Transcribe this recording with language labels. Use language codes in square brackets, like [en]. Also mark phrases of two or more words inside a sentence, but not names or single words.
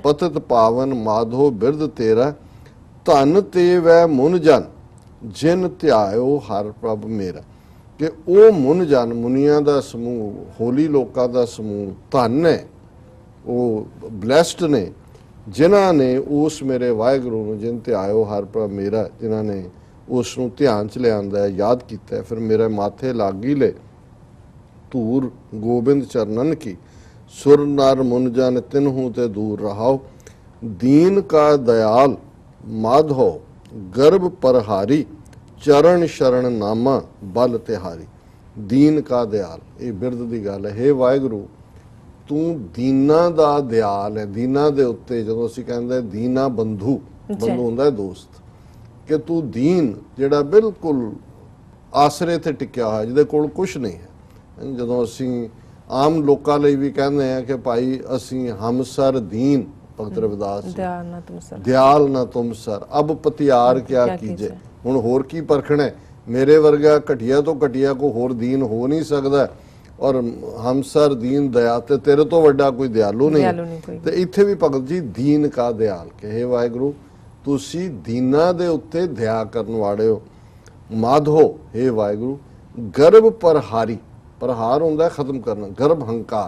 [pa] ਪਤਤ ਪਾਵਨ ਮਾਧੋ ਬਿਰਧ ਤੇਰਾ, ਧਨ ਤੇ ਵੈ ਮੁਨ ਜਨ, ਜਿਨ ਧਿਆਇਓ ਹਰ ਪ੍ਰਭ ਮੇਰਾ, ਕਿ ਉਹ ਮੁਨ ਜਨ ਮੁਨੀਆਂ ਦਾ ਸਮੂਹ, ਹੋਲੀ ਲੋਕਾਂ ਦਾ ਸਮੂਹ ਧਨ ਹੈ, ਉਹ ਬਲੈਸਡ ਨੇ, ਜਿਨ੍ਹਾਂ ਨੇ ਉਸ ਮੇਰੇ ਵਾਹਿਗੁਰੂ ਨੂੰ, ਜਿਨ ਧਿਆਇਓ ਹਰ ਪ੍ਰਭ ਮੇਰਾ, ਜਿਨ੍ਹਾਂ ਨੇ ਉਸ ਨੂੰ ਧਿਆਨ ਚ ਲਿਆਂਦਾ, ਯਾਦ ਕੀਤਾ। ਫਿਰ ਮੇਰੇ ਮਾਥੇ ਲਾਗੀ ਲੈ ਧੂਰ ਗੋਬਿੰਦ ਚਰਨਨ ਕੀ, ਸੁਰ ਨਰ ਮੁਨ ਜਨ ਤਿਨਹੁ ਤੇ ਦੂਰ ਰਹਾਓ, ਦੀਨ ਕਾ ਦਇਆਲ ਮਾਧੋ ਗਰਭ ਪਰਹਾਰੀ, ਚਰਣ ਸ਼ਰਣ ਨਾਮਾ ਬਲ ਤਿਹਾਰੀ। ਦੀਨ ਕਾ ਦਇਆਲ, ਯੇ ਬਿਰਦ ਕੀ ਗੱਲ ਹੈ। ਹੇ ਵਾਹਿਗੁਰੂ, ਤੂੰ ਦੀਨਾ ਦਾ ਦਇਆਲ ਹੈ। ਦੀਨਾ ਦੇ ਉੱਤੇ ਜਦੋਂ ਅਸੀਂ ਕਹਿੰਦੇ ਦੀਨਾ ਬੰਧੁ, ਬੰਧੁ ਹੁੰਦਾ ਹੈ ਦੋਸਤ, ਕਿ ਤੂੰ ਦੀਨ ਜਿਹੜਾ ਬਿਲਕੁਲ ਆਸਰੇ ਤੇ ਟਿਕਿਆ ਹੋਇਆ, ਜਿਹਦੇ ਕੋਲ ਕੁਛ ਨਹੀਂ ਹੈ। ਜਦੋਂ ਅਸੀਂ ਆਮ ਲੋਕਾਂ ਲਈ ਭੀ ਕਹਿੰਦੇ ਆ ਕਿ ਭਾਈ ਅਸੀਂ ਹਮਸਰ ਦੀਨ, ਭਗਤ ਰਵਿਦਾਸ ਦਇਆਲ ਨਾ ਤੁਮ ਸਰ, ਅਬ ਪਤੀਆਰ ਕਿਆ ਕੀਜੇ। ਹੁਣ ਹੋਰ ਕੀ ਪਰਖਣਾ ਹੈ, ਮੇਰੇ ਵਰਗਾ ਘਟੀਆ ਤੋ ਘਟੀਆ ਕੋ ਹੋਰ ਦੀਨ ਹੋ ਨਹੀਂ ਸਕਦਾ। ਔਰ ਹਮਸਰ ਦੀਨ ਦਇਆ ਤੇ ਤੇਰੇ ਤੋਂ ਵੱਡਾ ਕੋਈ ਦਿਆਲੂ ਦਿਆਲੂ ਨਹੀਂ ਨਹੀਂ ਕੋਈ। ਤੇ ਇੱਥੇ ਵੀ ਭਗਤ ਜੀ ਦੀਨ ਕਾ ਦਿਆਲ ਕਹੇ ਵਾਹਿਗੁਰੂ ਤੁਸੀਂ ਦੀਨਾਂ ਦੇ ਉੱਤੇ ਦਇਆ ਕਰਨ ਵਾਲੇ ਹੋ। ਮਾਧੋ हे ਵਾਹਿਗੁਰੂ ਗਰਭ ਪ੍ਰਹਾਰ ਹੁੰਦਾ ਹੈ ਖਤਮ ਕਰਨਾ, ਗਰਭ ਹੰਕਾਰ